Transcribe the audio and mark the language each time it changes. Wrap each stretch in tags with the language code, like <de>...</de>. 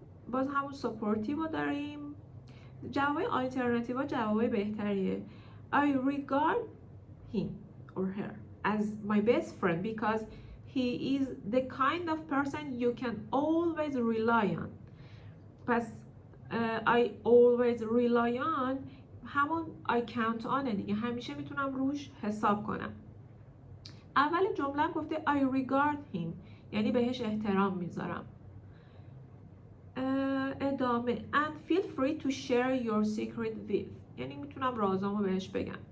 <fa>باز همون سپورتیو رو داریم. جوابای آلترناتیو ها جوابای بهتریه.</fa> <en>I regard him or her as my best friend because he is the kind of person you can always rely on.</en> <fa>پس</fa> <en>I always rely on</en> <fa>همون</fa> <en>I count on</en> <fa>دیگه، همیشه میتونم روش حساب کنم. اول جمله گفته</fa> <en>I regard him</en> <fa>یعنی بهش احترام میذارم.</fa> <en>ادامه and feel free to share your secret with</en> <fa>یعنی میتونم رازامو بهش بگم.</fa>